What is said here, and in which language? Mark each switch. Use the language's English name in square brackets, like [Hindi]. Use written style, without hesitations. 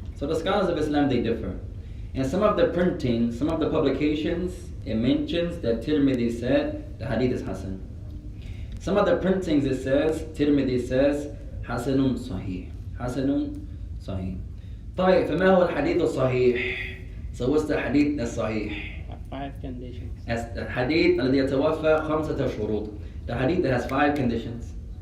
[English] So the scholars of Islam, they differ. In some of the printing, some of the publications, it mentions that Tirmidhi said the hadith is Hasan. Some of the printings it says, Tirmidhi says Hasanun Sahih. Hasanun Sahih. [Arabic] طيب فما هو الحديث الصحيح? [English] So what's the hadith that's sahih? 5 conditions. As the hadith [Arabic] الذي يتوفى 5 شروط. [English] The hadith that has 5 conditions.